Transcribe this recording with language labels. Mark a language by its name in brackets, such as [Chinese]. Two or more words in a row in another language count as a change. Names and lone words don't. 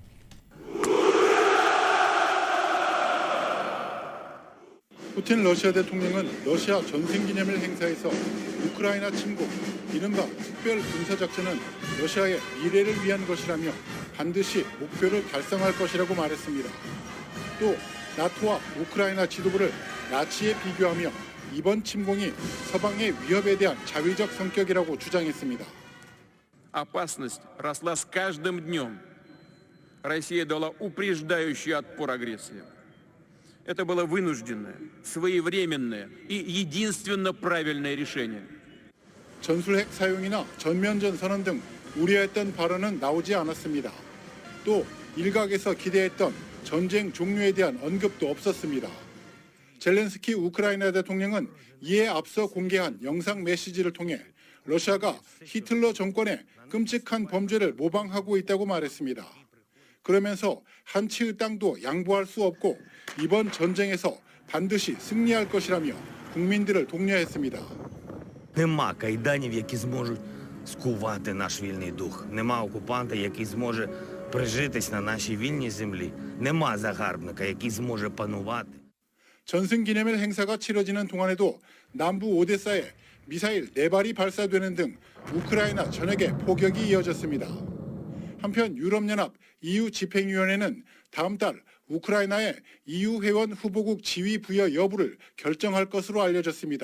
[Korean] 푸틴 러시아 대통령은 러시아 전승기념일 행사에서 우크라이나 침공, 이른바 특별 군사작전은 러시아의 미래를 위한 것이라며 반드시 목표를 달성할 것이라고 말했습니다. 또 나토와 우크라이나 지도부를 나치에 비교하며 이번 침공이 서방의 위협에 대한 자위적 성격이라고 주장했습니다. [Russian] Опасность росла с каждым днем. Россия дала упреждающий отпор агрессии. Это было вынужденное, своевременное и единственно правильное решение. [Korean] 전술핵 사용이나 전면전 선언 등 우려했던 발언은 나오지 않았습니다. 또 일각에서 기대했던 전쟁 종료에 대한 언급도 없었습니다. 젤렌스키 우크라이나 대통령은 이에 앞서 공개한 영상 메시지를 통해 러시아가 히틀러 정권의 끔찍한 범죄를 모방하고 있다고 말했습니다. 그러면서 한 치의 땅도 양보할 수 없고 이번 전쟁에서 반드시 승리할 것이라며 국민들을 독려했습니다. [Ukrainian] Нема кайданів, які зможуть скувати наш вільний дух. Нема окупанта, який зможе прижитись на нашій вільній землі. Нема загарбника, який зможе панувати. [Korean] 전승기념일 행사가 치러지는 동안에도 남부 오데사에 미사일 4발이 발사되는 등 우크라이나 전역에 포격이 이어졌습니다. 한편 유럽연합 EU 집행위원회는 다음 달 우크라이나의 EU 회원 후보국 지위 부여 여부를 결정할 것으로 알려졌습니다.